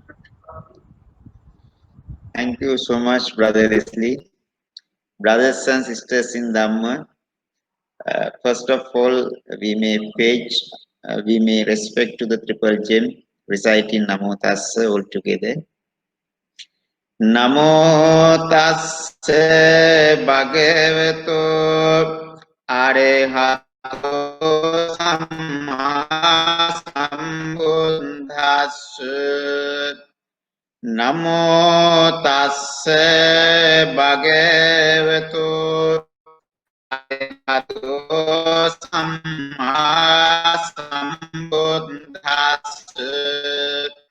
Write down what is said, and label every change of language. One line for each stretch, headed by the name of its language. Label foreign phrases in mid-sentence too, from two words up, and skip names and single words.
English: Thank you so much, Brother Leslie. Brothers and sisters in Dhamma, first of all, we may respect to the triple gem, reciting
Pali: Namo Tassa
English: all together.
Pali: Namo tassa bhagavato arahato samma sambuddhassa. Namo tassa bhagavato arahato samma sambuddhassa.